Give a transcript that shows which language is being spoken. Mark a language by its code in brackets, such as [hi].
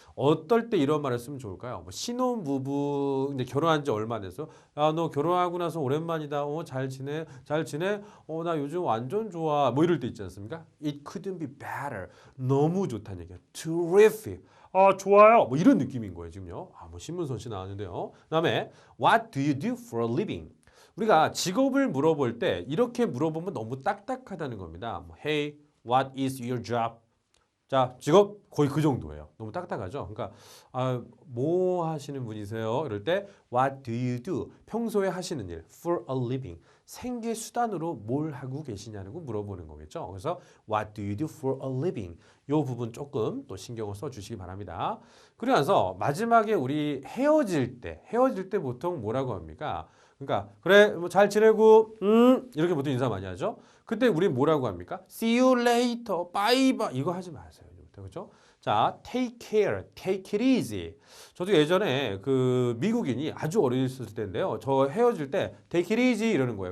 [ko] 어떨 때 이런 말을 쓰면 좋을까요? 뭐 신혼부부 근데 결혼한 지 얼마 됐어? 야, 너 결혼하고 나서 오랜만이다. 잘 지내? 잘 지내? 나 요즘 완전 좋아. 뭐 이럴 때 있지 않습니까? [en] It couldn't be better. [ko] 너무 좋다는 얘기야. [en] terrific. [ko] 좋아요. 뭐 이런 느낌인 거예요, 지금요. 뭐 신문선 씨 나왔는데요. 그다음에 [en] what do you do for a living? [ko] 우리가 직업을 물어볼 때 이렇게 물어보면 너무 딱딱하다는 겁니다. [en] 뭐, Hey, what is your job? [ko] 자, 직업 거의 그 정도예요. 너무 딱딱하죠? 그러니까 뭐 하시는 분이세요? 이럴 때 [en] what do you do? [ko] 평소에 하시는 일 [en] for a living. [ko] 생계 수단으로 뭘 하고 계시냐고 물어보는 거겠죠. 그래서 [en] what do you do for a living? [ko] 이 부분 조금 또 신경을 써 주시기 바랍니다. 그러면서 마지막에 우리 헤어질 때 보통 뭐라고 합니까? 그러니까 그래 뭐 잘 지내고 이렇게 보통 인사 많이 하죠. 그때 우리 뭐라고 합니까? [en] See you later, bye bye [ko] 이거 하지 마세요. 그렇죠? 자, [en] take care, take it easy. [ko] 저도 예전에 그 미국인이 아주 어렸을 때인데요. 저 헤어질 때 [en] take it easy [ko] 이러는 거예요.